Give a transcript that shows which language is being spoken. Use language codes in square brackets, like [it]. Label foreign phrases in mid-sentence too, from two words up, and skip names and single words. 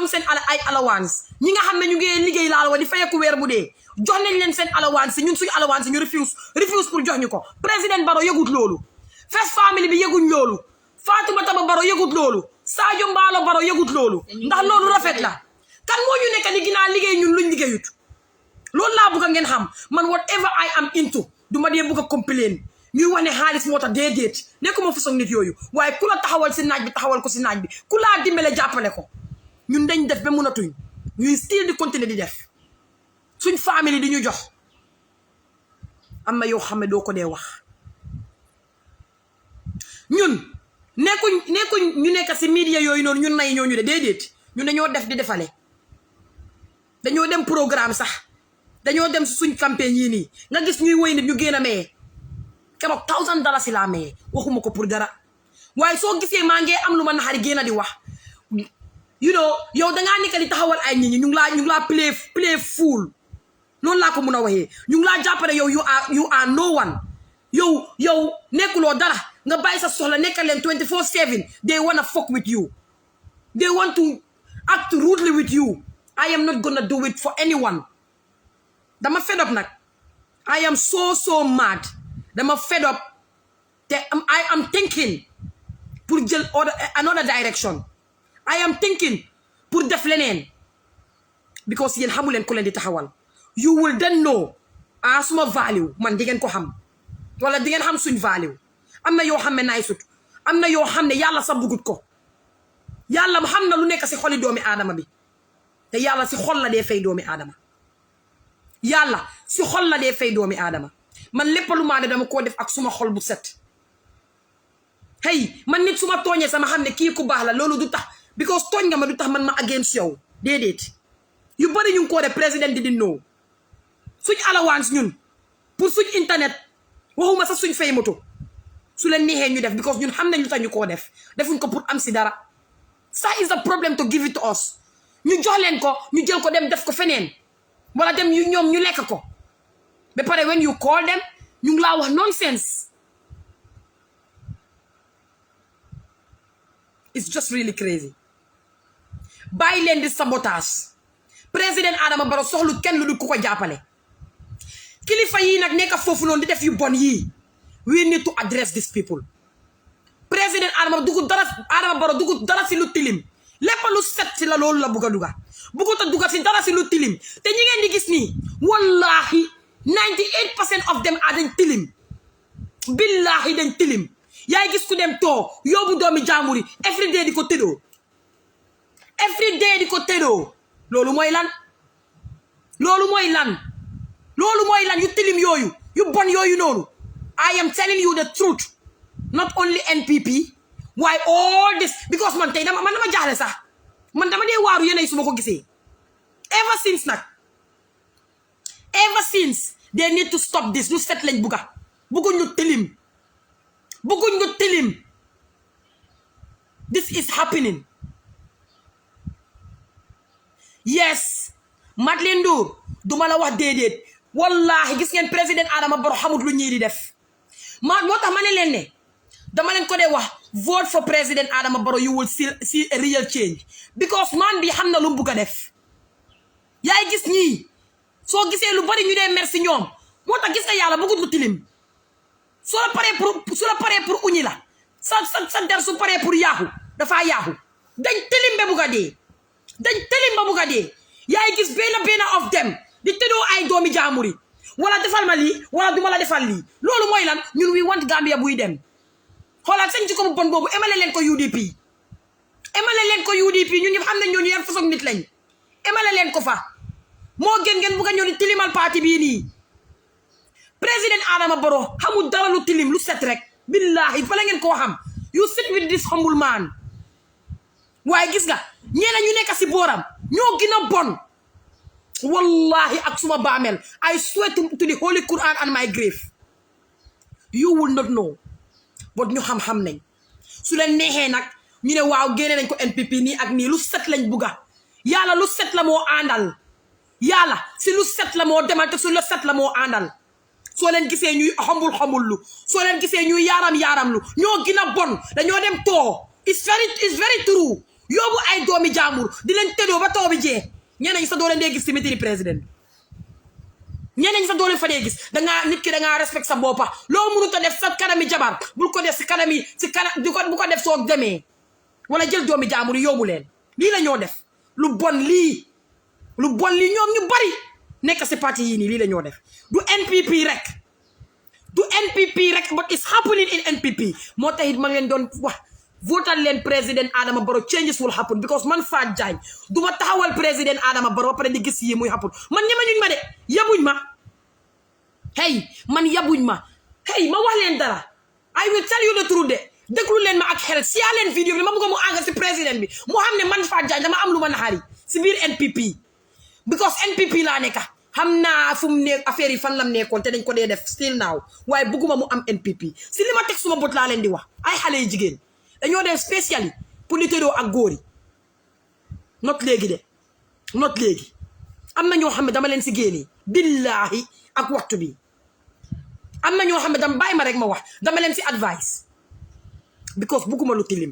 [wo] seen ay allowance ñi nga xam ne ñu ngi liggéey laal wa di fayeku weer bu dee jox nañ leen seen allowance ñun suñu allowance ñu refuse pour jox ñu ko président Barrow yëgut loolu [en] First Family [wo] bi yëguñ loolu Fatoumata Barrow yëgut loolu Sadio Mbaalo Barrow yëgut loolu ndax loolu rafet la kan moo ñu nekk di ginnaaw liggéey ñun luñ liggéeyut loolu laa bëgg ngeen xam man [en] whatever I am into [wo] du ma dee bëgg a complain ñuy wax ne xaalis moo tax déedéet nekkuma façon nit yooyu waaye ku la taxawal si naaj bi taxawal ko si naaj bi ku laa dimbale jàppale ko ñun dañ def ba mënatuñ ñuy still di continuer di def suñ famille di ñu jox am na yoo xam ne doo ko dee wax ñun nekkuñ ñu nekk si media yooyu noonu ñun nay ñooñu de déedéet ñun dañoo def di defale dañoo dem programme sax dañoo dem si suñ campagne yii nii nga gis ñuy woy nit ñu génn a maye keroog $1000 si laa maye waxuma ko pour dara waaye soo gisee maa ngi am lu ma naxari génn di wax [en] you know [wo] yow dangaa nekk di taxawal ay nit ñi ñu ngi laa [en] play full [wo] noonu laa ko mun a waxee ñu ngi laa jàppale yow [en] you are no one [wo] yow nekkuloo dara nga bàyyi sa soxla nekkal leen [en] 24/7 they wanna fuck with you they want to act rudely with you I am not gonna do it for anyone dama fed up nag I am so mad dama fed up te I am thinking pour jël another direction I am thinking pour [wo] def leneen [en] because [wo] yéen xamu leen ku leen di taxawal [en] you will then know [wo] suma value man di ngeen ko xam wala di ngeen xam suñ value am na yoo xam ne naay sut am na yoo xam ne yàlla sax bugut ko yàlla xam na lu nekk si xoli doomi aadama bi te yàlla si xol la dee fay doomi aadama yàlla si xol la dee fay doomi aadama man lépp lu maa ne dama koo def ak suma xol bu set hey man nit suma tooñee sama xam ne kii ku baax la loolu du tax because tooñ nga ma du tax man ma against yow déedéet yu bari ñu ngi koo def président di know suñ allowance ñun pour suñ internet waxuma sax suñ fay moto su leen neexee ñu def because ñun xam nañ lu tax ñu koo def defuñ ko pour am si dara ça [en] is a problem to give it to us [wo] ñu jox leen ko ñu jël ko dem def ko feneen wala dem ñoom ñu lekk ko ba pare [en] when you call them [wo] ñu ngi laa wax nonsense [en] it's just really crazy [wo] bàyyi leen di sabotage président Adama Barrow soxlu kenn lu dul ku ko jàppale kilifa yii nag nekk foofu noonu di def yu bon yii [en] we need to address these people [wo] président Adama Barrow dugg dara si lu tilim lépp lu set si la loolu la bugg a duga buggut a duga si dara si lu tilim te ñi ngeen di gis nii wallahi 98% [en] of them [wo] dañ tilim billahi dañ tilim yaay gis ku dem too yóbbu doomi jaamuri every day di ko tëddoo loolu mooy lan yu tilim yooyu yu bon yooyu noonu [en] I am telling you the truth not only NPP why all this because [wo] man tey dama jaaxle sax man dama dee waaru yeneen su ma ko gisee [en] ever since they need to stop this [wo] lu set lañ bugguñ lu tilim [en] this is happening yes [wo] Madeleine Ndour duma la wax déedéet wallahi gis ngeen président Adama Barrow xamut lu ñii di def moo tax ma ne leen ne dama leen ko dee wax [en] vote for [wo] président Adama Barrow [en] you will see a real change because [wo] man bi xam na lu mu bugg a def yaay gis ñii soo gisee lu bari ñu dee merci ñoom moo tax gis nga yàlla bëggut lu tilim su la paree pour uñi la sa der su paree pour yaaxu dafaa yaaxu dañ tilim ba bugg a dee yaay gis benn [en] of them [wo] di tëddoo ay doomi jaamuri wala defal ma lii wala duma la defal lii loolu mooy lan ñun [en] we want [wo] Gambia buy dem xoolal seen jikko bu bon boobu emale leen ko UDP ñun ñëpp xam nañ ñooñu yan façon nit lañ emale leen ko fa moo gën ngeen bugg a ñëw di tilimal parti bii nii président Adama Barrow xamul dara lu tilim lu set rek billahi fa la ngeen koo xam [en] you sit with this humble man [wo] waaye gis nga ñeena ñu nekk si booram ñoo gën a bon wallahi ak suma baamel [en] I swear to the Holy Quran and my grave you will not know but [wo] ñu xam nañ su leen neexee nag ñu ne waaw génne nañ ko NPP nii ak nii lu set lañ bugga yàlla lu set la moo àndal yàlla si lu set la moo demal te su lu set la moo àndal soo leen gisee ñuy xamul lu soo leen gisee ñuy yaaram lu ñoo gën a bon dañoo dem too [en] it's very true [wo] yóbbu ay doomi jaamur di leen tëddoo ba taw bi jee ñeneen ñi sa doo leen dee gis ci meeting président ñeneen ñi sa doo leen fa dee gis dangaa nit ki dangaa respect sa boppa loo mënut a def sa kanami jabar bul ko def si kanami bu ko def soo demee wala jël doomi jaamur yi yóbbu leen lii la ñoo def lu bon lii ñoom ñu bari nekk si parti yii nii lii la ñoo def du NPP rek [en] but it's happening in [wo] NPP moo tax it ma ngeen doon wax votal leen président Adama Barrow [en] changes will happen because [wo] man Fatou Jagne du ma taxawal président Adama Barrow ba pare di gis yi muy happen man ñemañuñ ma de yabuñ ma hey ma wax leen dara [en] I will tell you the truth [wo] de déglu leen ma ak xel siyaa leen vidéo bi ma bëgg mu àgg si président bi mu xam ne man Fatou Jagne dama am lu ma naxari si biir NPP because NPP laa nekka xam naa fu mu ne affaire yi fan lam nekkoon te dañ ko dee def [en] still now [wo] waaye bëgguma mu am NPP si li ma teg suma bët laa leen di wax ay xale yu jigéen dañoo def [fr] spécial pour [wo] li tëddoo ak góor yi not léegi am na ñoo xam ne dama leen si génnee billahi ak waxtu bi am na ñoo xam ne dama bàyyi ma rek ma wax dama leen si [en] advice because [wo] bugguma lu